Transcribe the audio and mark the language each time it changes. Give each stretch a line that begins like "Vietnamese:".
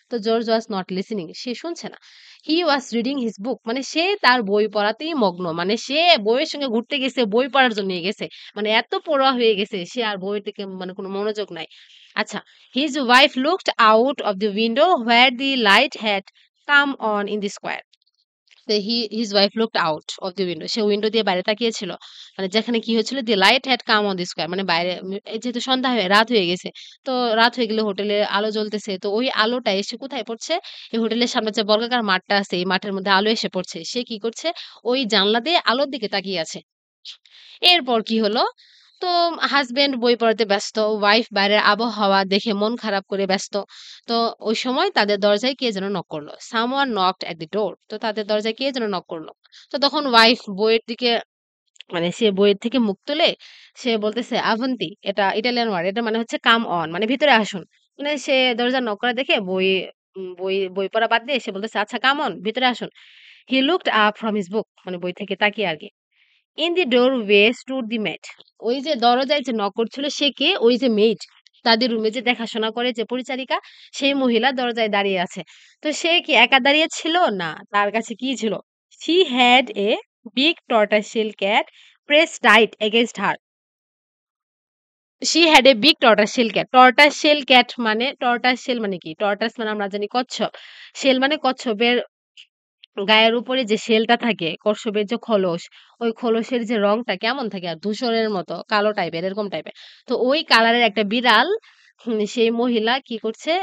English: তো George was not listening.
Bangla: সে শুনছে না।
English: he was reading his book
Bangla: মানে সে তার বই পড়াতেই মগ্ন। মানে সে বইয়ের সঙ্গে ঘুরতে গেছে, বই পড়ার জন্যই গেছে। মানে এত পড়ুয়া হয়ে গেছে সে আর বইয়ের দিকে মানে কোনো মনোযোগ নাই।
English: আচ্ছা, his wife looked out of the window where the light had come on in the square. তো his wife looked out of the window
Bangla: say window দিয়ে বাইরে তাকিয়েছিল। মানে যেখানে কি হচ্ছিল
English: the light had come on the square
Bangla: মানে বাইরে এই যেহেতু সন্ধ্যা হয়ে রাত হয়ে গেছে। তো রাত হয়ে গেলে হোটেলে আলো জ্বলতেছে। তো ওই আলোটা এসে কোথায় পড়ছে? এই হোটেলের সামনে যে বর্গাকার মাঠটা আছে এই মাঠের মধ্যে আলো এসে পড়ছে। সে কি করছে? ওই জানলা দিয়ে আলোর দিকে তাকিয়ে আছে। এরপর কি হলো? তো হাসব্যান্ড বই পড়াতে ব্যস্ত, ওয়াইফ বাইরের আবহাওয়া দেখে মন খারাপ করে ব্যস্ত। তো ওই সময় তাদের দরজায় কে যেন নক করলো।
English: Someone knocked at the door
Bangla: তো তাদের দরজায় কে যেন নক করলো। তো তখন ওয়াইফ বইয়ের দিকে মানে সে বইয়ের থেকে মুখ তুলে সে বলতেছে, "আভন্তি" এটা ইটালিয়ান ওয়ার্ড। এটা মানে হচ্ছে কাম অন মানে ভিতরে আসুন। মানে সে দরজা নক করা দেখে বই পড়া বাদ দিয়ে সে বলতেছে, "আচ্ছা কাম অন ভিতরে আসুন।"
English: He looked up from his book
Bangla: মানে বই থেকে তাকিয়ে আরকি।
English: In the doorway stood the maid
Bangla: ওই যে দরজায় যে নক করছিল সে কে? ওই যে মেইড। তাদের রুমে যে দেখাশোনা করে যে পরিচারিকা, সেই মহিলা দরজায় দাঁড়িয়ে আছে। তো সে কি একা দাঁড়িয়ে ছিল? না। তার কাছে কি ছিল?
English: She had a big tortoiseshell cat pressed tight against her. She had a big tortoiseshell cat.
Bangla: tortoiseshell cat মানে tortoiseshell মানে কি? tortoise মানে আমরা জানি কচ্ছপ। শেল মানে কচ্ছপের গায়ের উপরে যে শেলটা থাকে, কচ্ছপের যে খোলস, ওই খোলসের যে রংটা কেমন থাকে? আর ধূসরের মতো কালো টাইপের এরকম টাইপের। তো ওই কালারের একটা বিড়াল সেই মহিলা কি করছে?